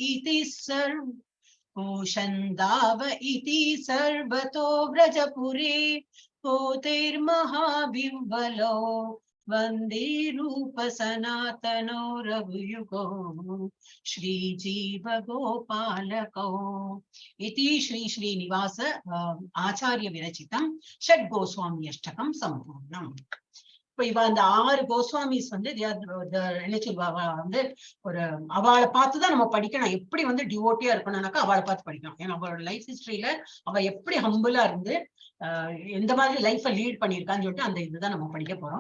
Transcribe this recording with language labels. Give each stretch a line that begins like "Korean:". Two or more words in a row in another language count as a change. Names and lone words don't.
Sanskrit: इति सर्वतो व्रजपुरे कोतिर्महाबिम्बलो वन्दे रूप सनातनो रघुयुगो श्रीजीवगोपालकौ इति श्री श्रीनिवास आचार्य विरचितं षड् गोस्वामी अष्टकं सम्पूर्णम्.
Tamil: இப்ப இவ அந்த 6 கோஸ்வாமிஸ் வந்து என்ன சொல்லுவா வந்து ஒரு அவளை பார்த்துதான் நம்ம படிக்கணும். எப்படி வந்து டிவோட்டியா இருக்கணும்னாக்கா அவளை பார்த்து படிக்கணும். ஏன்னா அவளோட
English: life history
Tamil: அவ எப்படி ஹம்பிளா இருந்து எந்த மாதிரி
English: life lead
Tamil: பண்ணியிருக்கான்னு சொல்லிட்டு அந்த இதுதான் நம்ம படிக்க போறோம்.